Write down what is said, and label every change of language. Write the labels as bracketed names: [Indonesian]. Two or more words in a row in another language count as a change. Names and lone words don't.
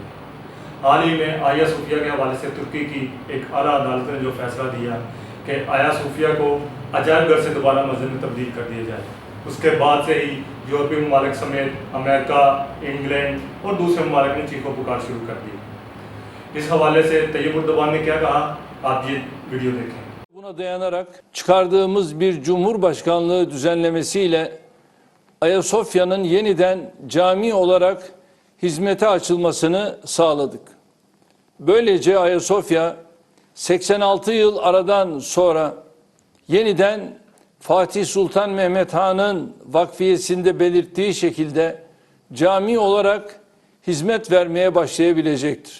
[Urdu] حال ہی میں آیا صوفیہ کے حوالے سے ترکی کی ایک اعلیٰ عدالت نے جو فیصلہ دیا کہ آیا صوفیہ کو عجائب گھر سے دوبارہ مسجد میں تبدیل کر دیا جائے، اس کے بعد سے ہی یورپی ممالک سمیت امریکہ، انگلینڈ اور دوسرے ممالک نے چیخوں پکار شروع کر دی. اس حوالے سے طیب اردوان نے کیا کہا، آپ یہ ویڈیو دیکھیں. [Turkish] Buna dayanarak çıkardığımız bir Cumhurbaşkanlığı düzenlemesiyle Ayasofya'nın yeniden cami olarak hizmete açılmasını sağladık. Böylece Ayasofya 86 yıl aradan sonra yeniden Fatih Sultan Mehmet Han'ın vakfiyesinde belirttiği şekilde cami olarak hizmet vermeye başlayabilecektir.